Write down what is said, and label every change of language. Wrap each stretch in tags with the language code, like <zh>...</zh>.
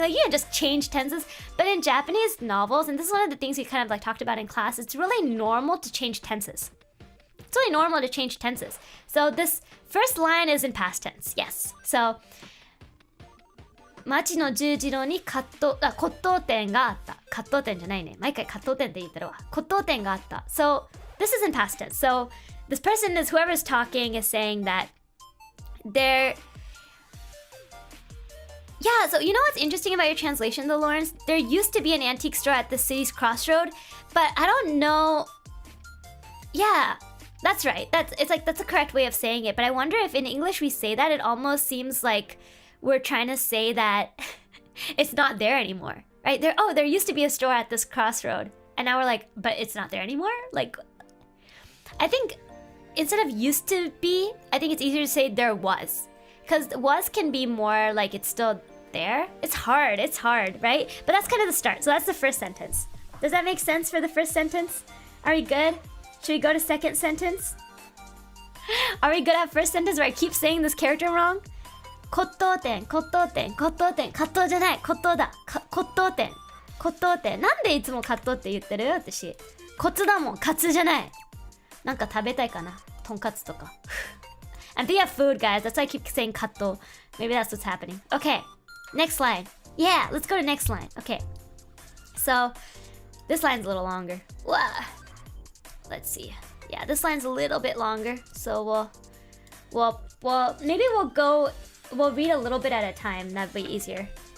<en>Like, yeah, just change tenses. But in Japanese novels, and this is one of the things we kind of like talked about in class, it's really normal to change tenses. It's really normal to change tenses. So this first line is in past tense, yes.</en> <ja>So, 町の十字路に骨董店があった。骨董店じゃないね。毎回骨董店って言ってるわ。骨董店があった。</ja> <en>So, this is in past tense. So, this person is, whoever's talking is saying that they're... Yeah, so you know what's interesting about your translation though, Lawrence? There used to be an antique store at the city's crossroad, but I don't know... Yeah... That's right. That's a correct way of saying it. But I wonder if in English we say that, it almost seems like we're trying to say that it's not there anymore, right? There used to be a store at this crossroad, and now we're like, but it's not there anymore. Like, I think instead of used to be, I think it's easier to say there was, because was can be more like it's still there. It's hard, right? But that's kind of the start. So that's the first sentence. Does that make sense for the first sentence? Are we good? Should we go to second sentence? Are we good at first sentence where I keep saying this character wrong?</en> <ja>骨董店骨董じゃない骨董だ骨董店なんでいつも骨董って言ってる私コツだもんカツじゃないなんか食べたいかなとんかつとか</ja> <en>I'm thinking of food, guys. That's why I keep saying katto. Maybe that's what's happening. Okay, next line. Yeah, let's go to next line. Okay, so this line's a little longer. Whoa. Let's see. Yeah, this line's a little bit longer, so maybe we'll read a little bit at a time. That'd be easier.</en>